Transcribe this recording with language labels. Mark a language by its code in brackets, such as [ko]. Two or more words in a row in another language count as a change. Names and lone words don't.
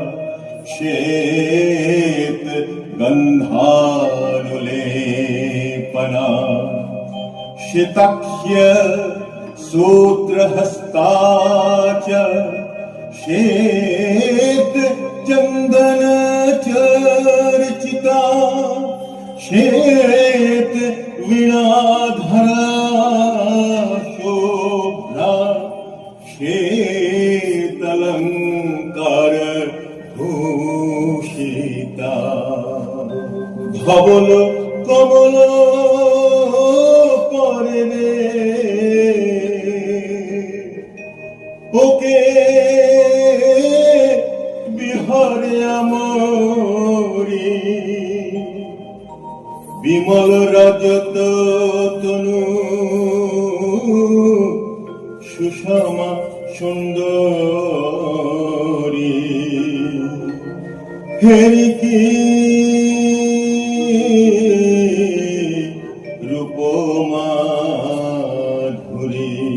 [sa] श्वेत गंधानुलेपना श्वेताक्ष्य सूत्रहस्ता च श्वेत चंदन चर्चिता श्वेत वीणाधरा शोभ्रा श्वेतलंकार भूषिता धवल कमल परने ओके [bn] বিহারে আমরি বিমল রাজত তনু সুষমা সুন্দরী হেরি কি রূপমাধুরী